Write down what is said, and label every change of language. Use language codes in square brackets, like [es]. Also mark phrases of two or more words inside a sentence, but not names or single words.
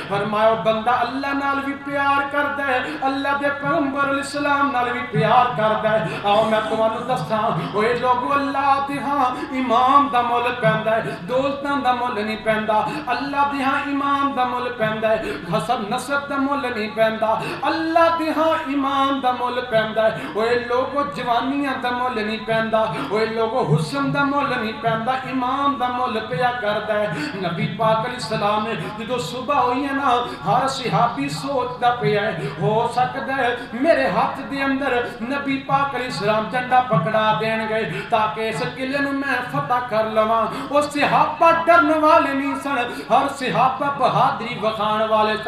[pa] فرمایا بندہ اللہ نال بھی پیار کردا ہے، اللہ دے پیغمبر [ar] علیہ السلام [pa] نال بھی پیار کردا ہے۔ آؤ میں تمہانوں دساں اوے لوگو اللہ دے ہاں ایمان دا مول پیندا ہے، دولتاں دا مول نہیں پیندا، اللہ دے ہاں ایمان دا مول پیندا ہے، حسب نسب دا مول نہیں پیندا، اللہ دے ہاں ایمان دا مول پیندا ہے۔ اوے لوگو جوانیاں دا مول نہیں پیندا، اوے لوگو حسن دا مول نہیں پیندا، ایمان دا مول پیا کردا ہے۔ نبی پاک [ar] علیہ السلام [pa] نے جدو صبح ہوئی ہے نا ہر صحابی سوچدا پیا ہے ہو سکدا ہے میرے ہاتھ دے اندر نبی پاک [ar] علیہ السلام [pa] جھنڈا پکڑا دین گئے تاکہ اس قلعے نوں میں فتح کر لواں۔ وہ صحابہ ڈرن والے نہیں سن، ہر صحابہ بہادری وکھان والے سن۔